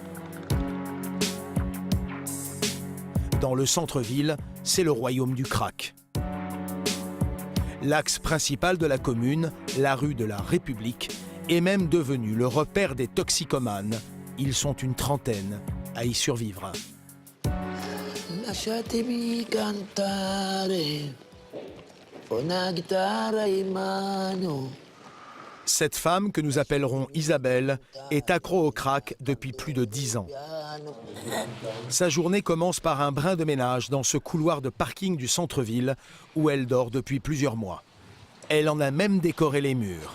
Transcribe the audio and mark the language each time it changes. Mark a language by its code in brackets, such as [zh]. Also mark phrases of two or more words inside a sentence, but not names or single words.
[fr] Dans le centre-ville, c'est le royaume du crack. L'axe principal de la commune, la rue de la République, est même devenu le repère des toxicomanes. Ils sont une trentaine à y survivre. [it] Lasciatemi cantare, una chitarra in mano. [fr] Cette femme, que nous appellerons Isabelle, est accro au crack depuis plus de 10 ans. Sa journée commence par un brin de ménage dans ce couloir de parking du centre-ville où elle dort depuis plusieurs mois. Elle en a même décoré les murs.